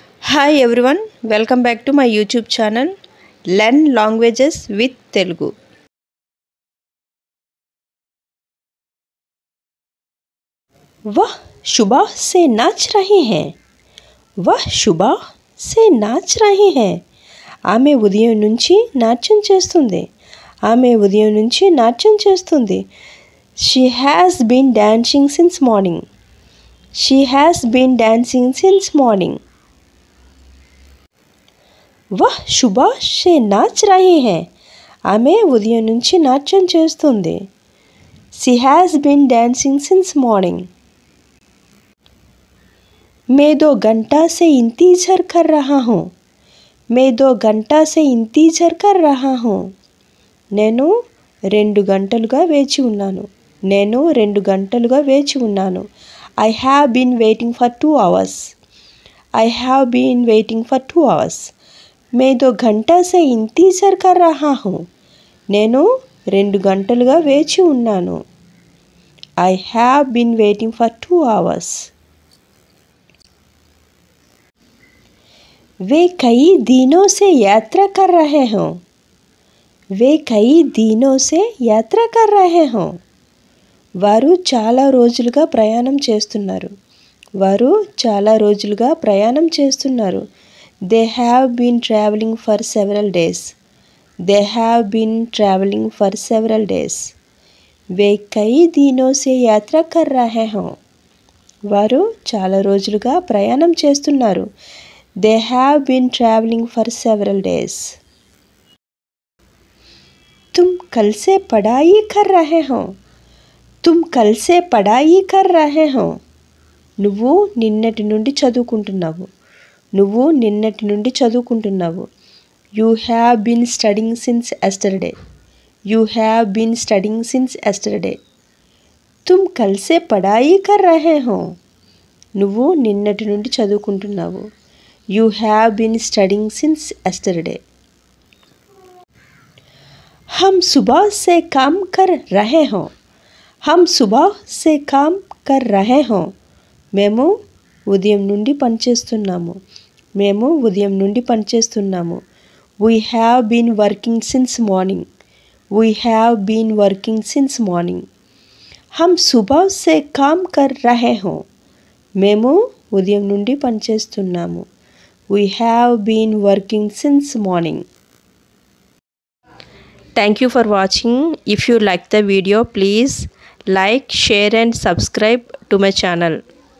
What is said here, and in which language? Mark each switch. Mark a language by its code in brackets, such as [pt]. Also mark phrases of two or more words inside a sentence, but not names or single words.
[en] Hi everyone, welcome back to my YouTube channel Learn Languages with Telugu. [hi] वह सुबह से नाच रही हैं. वह सुबह से नाच रही हैं. [te] ఆమె ఉదయం నుంచి నాట్యం చేస్తుంది. ఆమె ఉదయం నుంచి నాట్యం చేస్తుంది. [en] She has been dancing since morning. She has been dancing since morning. [hi] वह सुबह से नाच रही हैं. [te] ఆమె ఉదయం నుంచి నాట్యం చేస్తుంది. [en] She has been dancing since morning. [hi] मैं 2 घंटा से इंतज़ार कर रहा हूँ. मैं 2 घंटा से इंतज़ार कर रहा हूँ. [te] నేను 2 గంటలుగా వేచి ఉన్నాను. నేను 2 గంటలుగా వేచి ఉన్నాను. [en] I have been waiting for 2 hours. I have been waiting for 2 hours. [hi] मैं 2 घंटा से इंतज़ार कर रहा हूँ. [te] నేను 2 గంటలుగా వేచి ఉన్నాను. [en] I have been waiting for 2 hours. [hi] वे कई दिनों से यात्रा कर रहे हैं. वे कई दिनों से यात्रा कर रहे हैं. [te] వారు చాలా రోజులుగా ప్రయాణం చేస్తున్నారు. వారు చాలా రోజులుగా ప్రయాణం చేస్తున్నారు. [en] They have been traveling for several days. They have been traveling for several days. [hi] वे कई दिनों से यात्रा कर रहे हैं. [te] వారు చాలా రోజులుగా ప్రయాణం చేస్తున్నారు. [en] They have been traveling for several days. [hi] तुम कल से पढ़ाई कर रहे हो. तुम कल से पढ़ाई कर रहे हो. [te] నువ్వు నిన్నటి నుండి చదువుకుంటున్నావు. నువ్వు నిన్నటి నుండి చదువుకుంటున్నావు. [en] You have been studying since yesterday. You have been studying since yesterday. [hi] तुम कल से पढ़ाई कर रहे हो. [te] నువ్వు నిన్నటి నుండి చదువుకుంటున్నావు. [en] You have been studying since yesterday. [hi] हम सुबह से काम कर रहे हैं. हम सुबह से काम कर रहे हैं. [te] మేము ఉదయం నుండి పనిచేస్తున్నాము. మేము ఉదయం నుండి పనిచేస్తున్నాము. [en] We have been working since morning. We have been working since morning. [hi] हम सुबह से काम कर रहे हैं. [te] మేము ఉదయం నుండి పనిచేస్తున్నాము. [en] We have been working since morning. Thank you for watching. If you like the video, please like, share and subscribe to my channel.